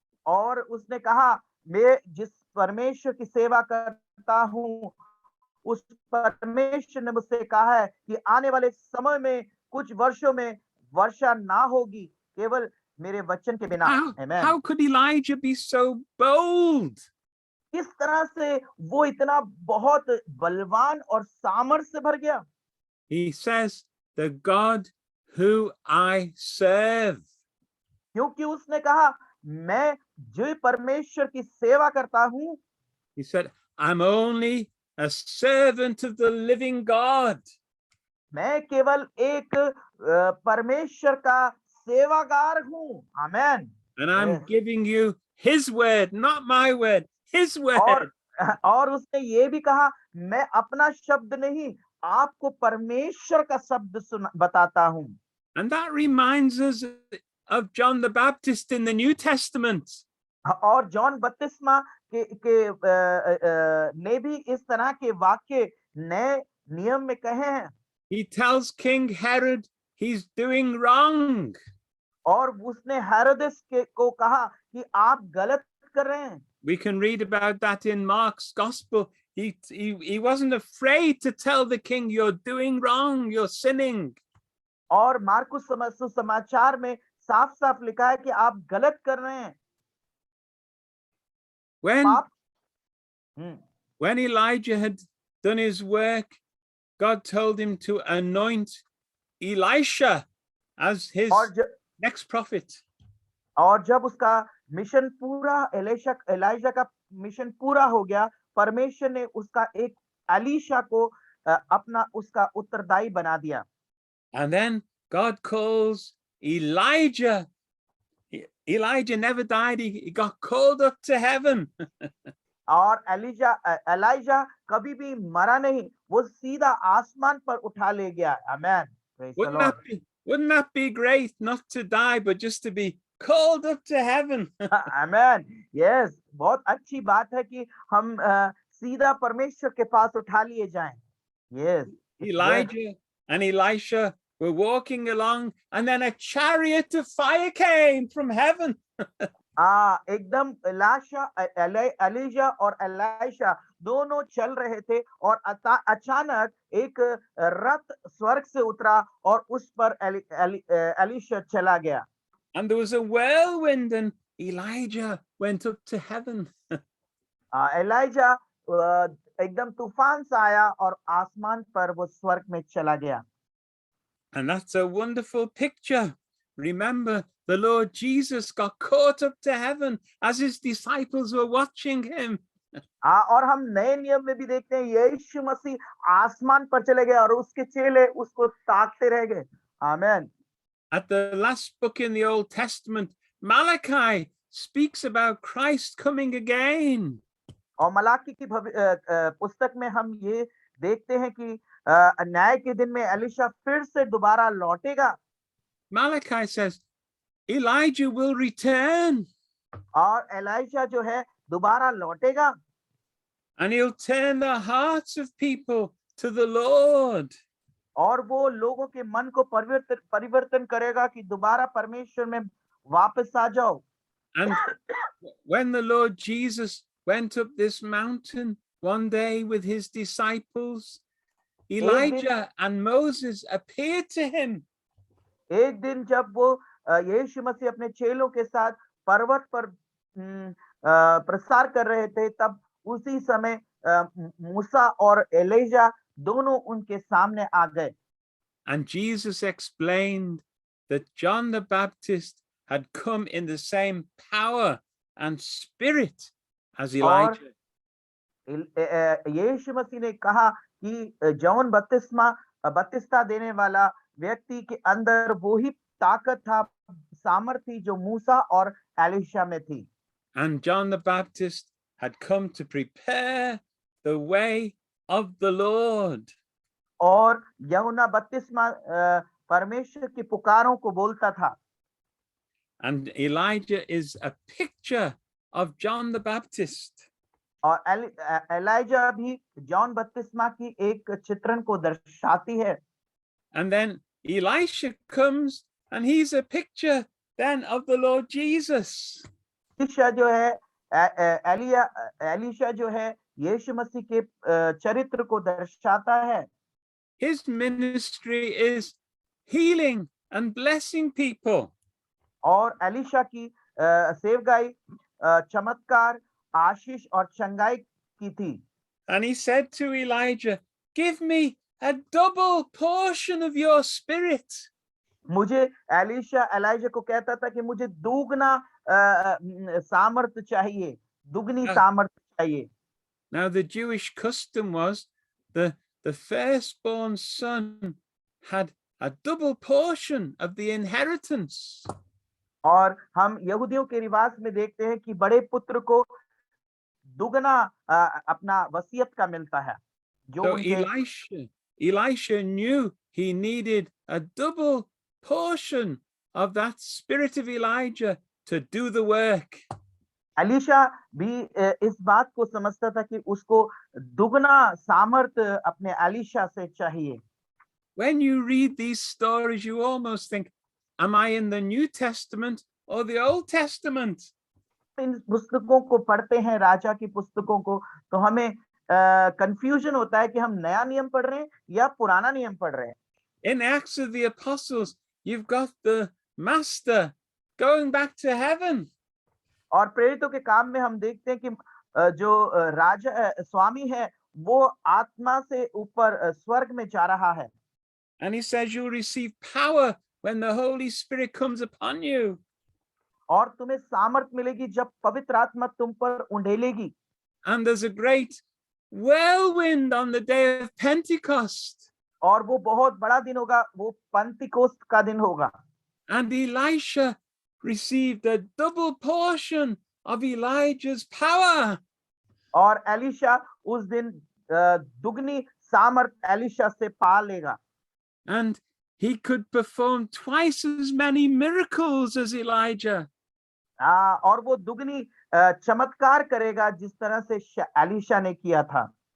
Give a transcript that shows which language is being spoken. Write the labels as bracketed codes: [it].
[hi] और उसने कहा, मैं जिस परमेश्वर की सेवा करता हूँ उस परमेश्वर ने मुझसे कहा है कि आने वाले समय में कुछ वर्षों में वर्षा ना होगी केवल मेरे वचन के बिना। [en] How could Elijah be so bold? [hi] किस तरह से वो इतना बहुत बलवान और सामर्थ्य से भर गया? [en] He says, the God who I serve. [hi] क्योंकि उसने कहा, मैं जो परमेश्वर की सेवा करता हूँ। [en] He said, I'm only a servant of the living God. [hi] मैं केवल एक परमेश्वर का सेवागार हूँ। आमेन। [en] And I'm giving you his word, not my word, his word. [hi] और उसने ये भी कहा, मैं अपना शब्द नहीं, आपको परमेश्वर का शब्द बताता हूँ। [en] And that reminds us of John the Baptist in the New Testament. [hi] और जॉन बपतिस्मा ने भी इस तरह के वाक्य नए नियम में कहे हैं। [en] He tells King Herod he's doing wrong. [hi] और उसने हेरोदेस को कहा कि आप गलत कर रहे हैं। [en] We can read about that in Mark's gospel. He wasn't afraid to tell the king, you're doing wrong, you're sinning. [hi] और मार्कुस समाचार में साफ साफ लिखा है कि आप गलत कर रहे हैं। [en] When Elijah had done his work, God told him to anoint Elisha as his next prophet. [hi] और जब उसका मिशन पूरा एलिशा का मिशन पूरा हो गया, परमेश्वर ने उसका एक एलीशा को अपना उसका उत्तरदायी बना दिया। [en] And then God calls Elijah. Elijah never died. He got called up to heaven. [hi] और एलिजा कभी भी मरा नहीं, वो सीधा आसमान पर उठा ले गया। आमेन। [en] Wouldn't that be great, not to die but just to be called up to heaven? [hi] Amen. Yes, बहुत अच्छी बात है कि हम सीधा परमेश्वर के पास उठा लिए जाएं। [en] Yes. Elijah and Elisha were walking along and then a chariot of fire came from heaven. [hi] एकदम एलिजा और एलिशा दोनों चल रहे थे और अचानक एक रथ स्वर्ग से उतरा और उस पर एलिशा चला गया। [en] And there was a whirlwind and Elijah went up to heaven. [hi] Elijah एकदम तूफान सा आया और आसमान पर वो स्वर्ग में चला गया। [en] And that's a wonderful picture. Remember, the Lord Jesus got caught up to heaven as his disciples were watching him. [hi] और हम नए नियम में भी देखते हैं यीशु मसीह आसमान पर चले गए और उसके चेले उसको ताकते रह गए। आमीन। [en] At the last book in the Old Testament, Malachi speaks about Christ coming again. [hi] और मलाकी की पुस्तक में हम ये देखते हैं कि न्याय के दिन में एलिशा फिर से दोबारा लौटेगा। [en] Malachi says, Elijah will return [hi] और एलाइशा जो है दोबारा लौटेगा [en] and he'll turn the hearts of people to the Lord. [hi] और वो लोगों के मन को परिवर्तन करेगा कि दोबारा परमेश्वर में वापस आ जाओ। [en] And when the Lord Jesus went up this mountain one day with his disciples, Elijah and Moses appeared to him. [hi] एक दिन जब वो यीशु मसीह अपने चेलों के साथ पर्वत पर प्रसार कर रहे थे, तब उसी समय मूसा और एलिजा दोनों उनके सामने आ गए। [en] And Jesus explained that John the Baptist had come in the same power and spirit as Elijah. [hi] यीशु मसीह ने कहा कि जॉन बपतिस्मा देने वाला व्यक्ति के अंदर वो ही ताकत था, सामर्थ थी जो मूसा और एलिशा में थी। [en] And John the Baptist had come to prepare the way of the Lord. [hi] और यूहन्ना बपतिस्मा परमेश्वर की पुकारों को बोलता था। [en] And Elijah is a picture of John the Baptist. [hi] और एलिजा भी जॉन बपतिस्मा की एक चित्रण को दर्शाती है। [en] And then Elisha comes and he's a picture then of the Lord Jesus. [hi] Elisha जो है एलिशा जो है यीशु मसीह के चरित्र को दर्शाता है। [en] His ministry is healing and blessing people. [hi] और एलिशा की सेवकाई चमत्कार, आशीष और चंगाई की थी। [en] And he said to Elijah, give me a double portion of your spirit. [hi] मुझे एलिजा को कहता था कि मुझे दुगना सामर्थ चाहिए, दुगनी सामर्थ चाहिए। [en] Now the Jewish custom was the firstborn son had a double portion of the inheritance. [hi] और हम यहूदियों के रिवाज में देखते हैं कि बड़े पुत्र को दुगना अपना वसीयत का मिलता है। [en] So Elisha knew he needed a double portion of that spirit of Elijah to do the work. [hi] Elisha भी इस बात को समझता था कि उसको दुगना सामर्थ अपने एलिशा से चाहिए। [en] When you read these stories, you almost think, am I in the New Testament or the Old Testament? [hi] इन पुस्तकों को पढ़ते हैं, राजा की पुस्तकों को, तो हमें कंफ्यूजन होता है कि हम नया नियम पढ़ रहे हैं या पुराना नियम पढ़ रहे हैं। [en] In Acts of the Apostles, you've got the master going back to heaven. [hi] और प्रेरितों के काम में हम देखते हैं कि जो राजा स्वामी है वो आत्मा से ऊपर स्वर्ग में जा रहा है। [en] And he says you'll receive power when the Holy Spirit comes upon you. [hi] और तुम्हें सामर्थ मिलेगी जब पवित्र आत्मा तुम पर उंडेलेगी। [en] And there's a great whirlwind on the day of Pentecost. [hi] और वो बहुत बड़ा दिन होगा, वो पंतिकोस्त का दिन होगा। [en] And Elisha received a double portion of Elijah's power. [hi] और एलिशा उस दिन दुगनी सामर्थ एलिशा से पा लेगा। [en] And he could perform twice as many miracles as Elijah. [hi] और वो दुगनी चमत्कार करेगा जिस तरह से एलिशा ने किया था।